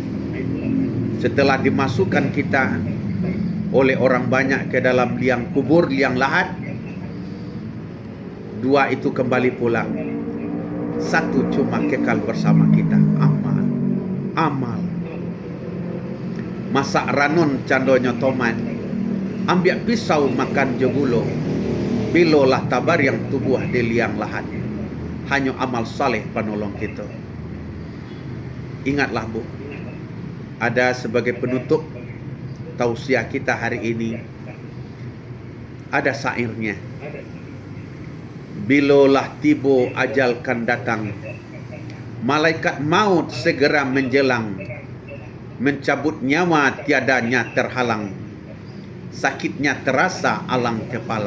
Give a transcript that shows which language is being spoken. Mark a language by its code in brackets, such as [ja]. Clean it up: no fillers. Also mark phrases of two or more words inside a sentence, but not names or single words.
[id] Setelah dimasukkan kita oleh orang banyak ke dalam liang kubur, liang lahat, 2 itu kembali pulang. 1 cuma kekal bersama kita, amal. [min] Masak ranun candonyo toman, ambil pisau makan jogulo, bilolah tabar yang tubuh di liang lahat. [id] Hanya amal saleh penolong kita. Ingatlah Bu, ada sebagai penutup tausiah kita hari ini, ada syairnya. [min] Bilolah tibo [id] ajal kan datang, malaikat maut segera menjelang, mencabut nyawa tiadanya terhalang, sakitnya terasa alang kepalang.